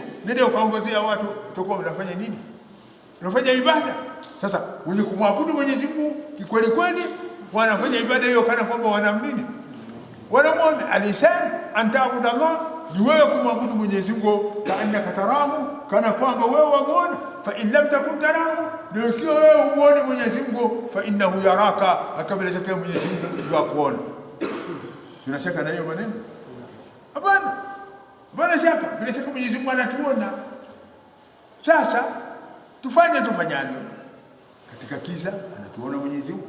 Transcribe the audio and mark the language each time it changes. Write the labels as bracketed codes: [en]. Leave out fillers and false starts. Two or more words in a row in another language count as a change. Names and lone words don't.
[sw] Nenda ukaongozea watu, utakuwa unafanya nini? Unafanya ibada. Sasa wenye kumwabudu Mwenyezi Mungu kweli kweli wanafanya ibada hiyo kana kwamba wanamnini? Wanamuona. [ar] الإحسان أن تعبد الله, [sw] ni wewe kumwabudu Mwenyezi Mungu [ar] كأنك تراه, [sw] kana kwamba wewe wamuona. [ar] فإن لم تكن تراه, [sw] na ikiwa wewe humuoni Mwenyezi Mungu, [ar] فإنه يراك, [sw] akabila shaka Mwenyezi Mungu yakuona. Tunashaka na hiyo maneno? Hapana. Bwana shaka, bila shaka Mwenyezi Mungu anatuona. Sasa tufanyalo katika kiza, anatuona Mwenyezi Mungu.